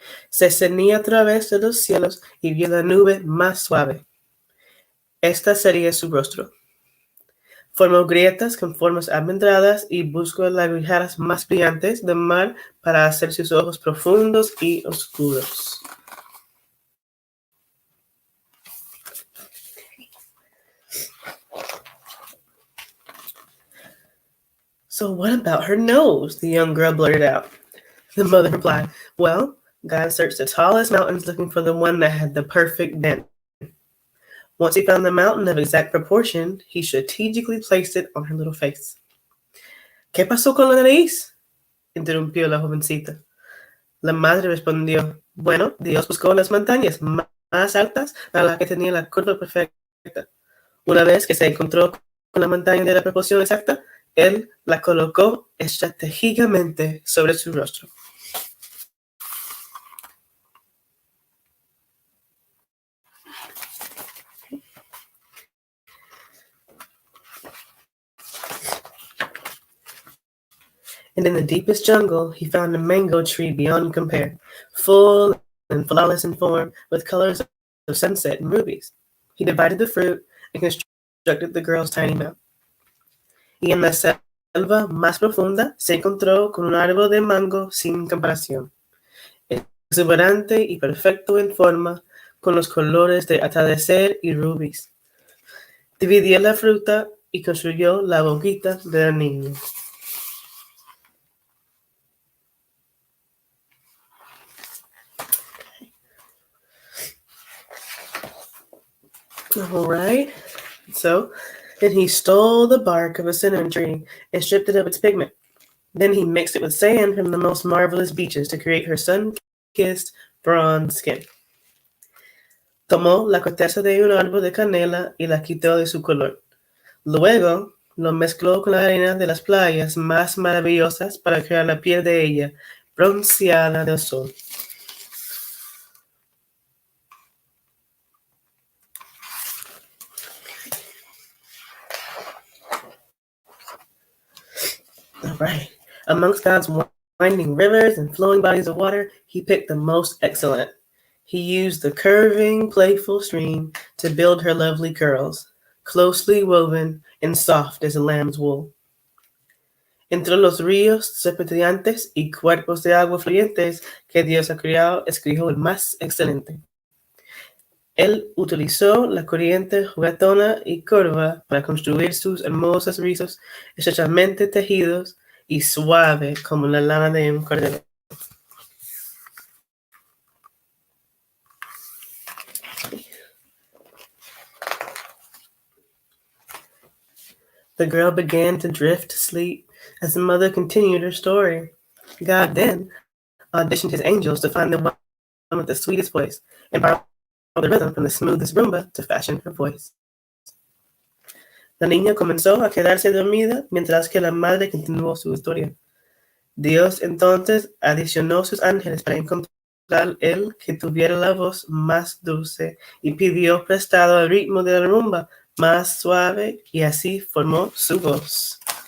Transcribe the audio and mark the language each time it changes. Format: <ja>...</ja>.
<es>Se cernía a través de los cielos y vio la nube más suave. Esta sería su rostro. Formó grietas con formas almendradas y buscó las guijarras más brillantes del mar para hacer sus ojos profundos y oscuros.</es> <en>So what about her nose? The young girl blurted out. The mother replied, well, God searched the tallest mountains looking for the one that had the perfect dent. Once he found the mountain of exact proportion, he strategically placed it on her little face.</en> <es>¿Qué pasó con la nariz? Interrumpió la jovencita. La madre respondió, bueno, Dios buscó las montañas más altas para las que tenía la curva perfecta. Una vez que se encontró con la montaña de la proporción exacta, él la colocó estratégicamente sobre su rostro.</es> <en>And in the deepest jungle, he found a mango tree beyond compare, full and flawless in form, with colors of sunset and rubies. He divided the fruit and constructed the girl's tiny mouth.</en> <es>Y en la selva más profunda se encontró con un árbol de mango sin comparación, exuberante y perfecto en forma, con los colores de atardecer y rubíes. Dividió la fruta y construyó la boquita de la niña.</es> <en>All right. So Then he stole the bark of a cinnamon tree and stripped it of its pigment. Then he mixed it with sand from the most marvelous beaches to create her sun-kissed bronze skin.</en> <es>Tomó la corteza de un árbol de canela y la quitó de su color. Luego lo mezcló con la arena de las playas más maravillosas para crear la piel de ella, bronceada del sol.</es> <en>All right. Amongst God's winding rivers and flowing bodies of water, he picked the most excellent. He used the curving, playful stream to build her lovely curls, closely woven and soft as a lamb's wool.</en> <es>Entre los ríos serpenteantes y cuerpos de agua fluyentes que Dios ha creado, escogió el más excelente. Él utilizó la corriente juguetona y curva para construir sus hermosos rizos estrechamente tejidos y suave como la lana de un cordero.</es> <en>The girl began to drift to sleep as the mother continued her story. God then auditioned his angels to find the one with the sweetest voice and borrow the rhythm from the smoothest rumba to fashion her voice.</en> <es>La niña comenzó a quedarse dormida mientras que la madre continuó su historia. Dios entonces adicionó sus ángeles para encontrar el que tuviera la voz más dulce y pidió prestado el ritmo de la rumba más suave y así formó su voz.</es>